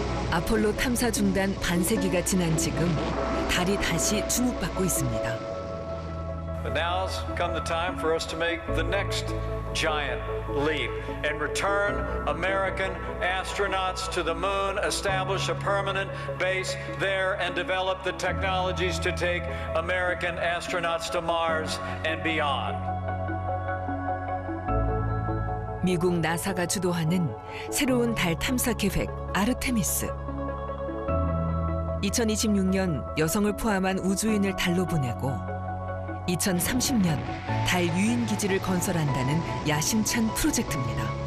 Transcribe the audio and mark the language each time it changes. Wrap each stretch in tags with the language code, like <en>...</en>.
<ko>아폴로 탐사 중단 반세기가 지난 지금 달이 다시 주목받고 있습니다.</ko> <en>But now's come the time for us to make the next giant leap and return American astronauts to the moon, establish a permanent base there, and develop the technologies to take American astronauts to Mars and beyond.</en> <ko>미국 나사가 주도하는 새로운 달 탐사 계획 아르테미스. 2026년 여성을 포함한 우주인을 달로 보내고 2030년 달 유인 기지를 건설한다는 야심찬 프로젝트입니다.</ko>